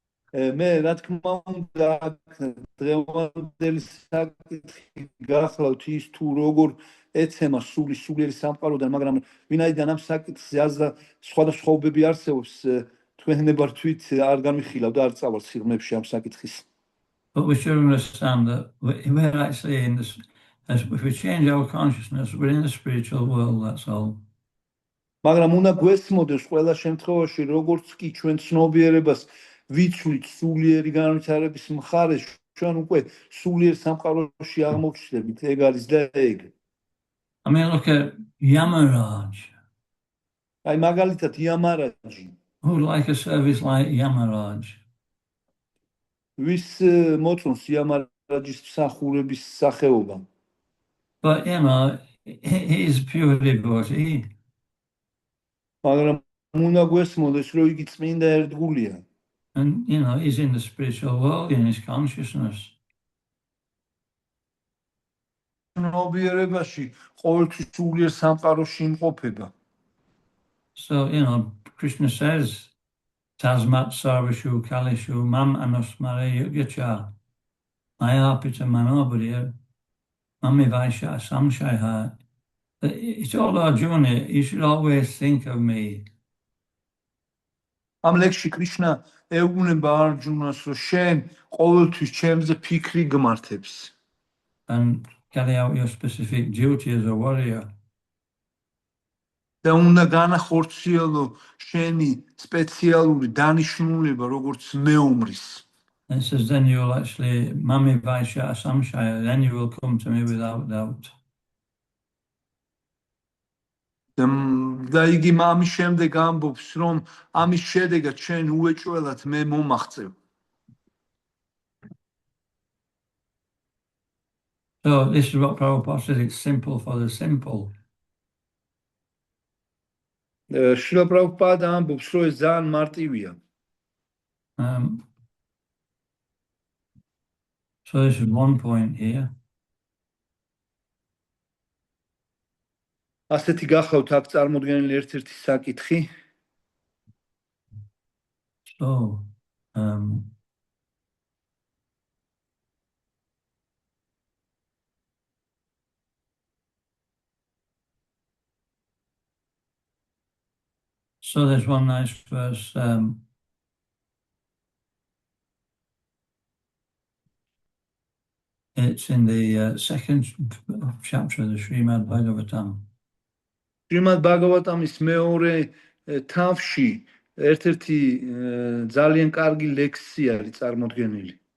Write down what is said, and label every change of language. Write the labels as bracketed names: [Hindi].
[Georgian] მე რა თქმა უნდა დღევანდელი საკითხი გახლავთ ის თუ როგორ ეცემა სულიერი სამყაროდან, მაგრამ ვინაიდან ამ საკითხზე სხვადასხვაობები არსებობს, თქვენ ნებართვით არ განვიხილავ და არ წავალ სიღრმეებში ამ საკითხის. [English] But we should understand that we're actually in this, as if we change our consciousness, we're in the spiritual world, that's all. [Georgian] მაგრამ უნდა გვესმოდეს ყველა შემთხვევაში, როგორც კი ჩვენ ცნობიერებას ვიცვლით სულიერი განვითარების მხარეს, ჩვენ უკვე სულიერ სამყაროში აღმოჩნდებით, ეგ არის და ეგ. [English] I mean, look at Yamaraj. [Georgian] აი მაგალითად იამარაჯი, [English] Who would like a service like Yamaraj? [Georgian] ვის მოწონს იამარაჯის მსახურების სახეობა. [English] But, you know, he's a pure devotee. [Georgian] მაგრამ უნდა გვესმოდეს, რომ იგი წმინდა ერთგულია. [English] And, you know, he's in the spiritual world, in his consciousness. [Georgian] ცნობიერებაში ყოველთვის სულიერ სამყაროში იმყოფება. [English] So, you know, Krishna says, [Sanskrit] Tasmat Sarvashu Kalishu Mam Anusmare Yugacha Maya Pita Manobhriya Mami Vaisha Samshaya. [English] It's all Arjuna, you should always think of me. [Georgian] ამ ლექსში კრიშნა ეუბნება არჯუნას, რომ შენ ყოველთვის ჩემზე ფიქრი გმართებს. [English] And carry out your specific duty as a warrior. [Georgian] და უნდა განახორციელო შენი სპეციალური დანიშნულება, როგორც მეომრის. [English] And it says, then you'll actually, [Sanskrit] Mami Vaisha Samshaya, [English] then you will come to me without doubt. [Georgian] და იგი ამის შემდეგ ამბობს, რომ ამის შედეგად შენ უეჭველად მე მომახწევ. [English] So this is what Prabhupada says, it's simple for the simple. [Georgian] შრილა პრაბჰუპადა ამბობს, რომ ეს ძალიან მარტივია. [English] So this is one point here. [Georgian] ასეთი გახლავთ აქ წარმოდგენილი ერთ-ერთი საკითხი. [English] So, so there's one nice verse. It's in the second chapter of the Srimad Bhagavatam. [Georgian] შრიმად ბაგავატამის მეორე თავში ერთ-ერთი ძალიან კარგი ლექსია არის წარმოდგენილი.